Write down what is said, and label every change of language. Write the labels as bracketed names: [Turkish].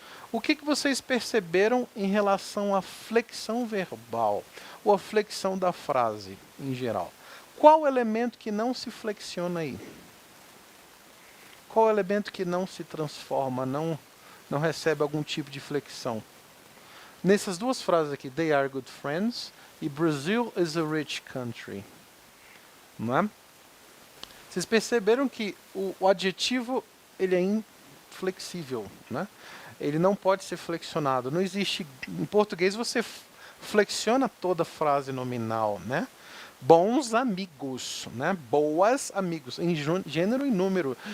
[Portuguese] O que vocês perceberam em relação à flexão verbal, ou à flexão da frase em geral? Qual elemento que não se flexiona aí? Qual elemento que não se transforma, não recebe algum tipo de flexão? Nessas 2 frases aqui, [English] they are good friends e Brazil is a rich country. [Portuguese] Não é? Vocês perceberam que o adjetivo ele é inflexível, né? Ele não pode ser flexionado. Não existe, em português você flexiona toda frase nominal, né? Bons amigos, né? Boas amigos, em gênero e número.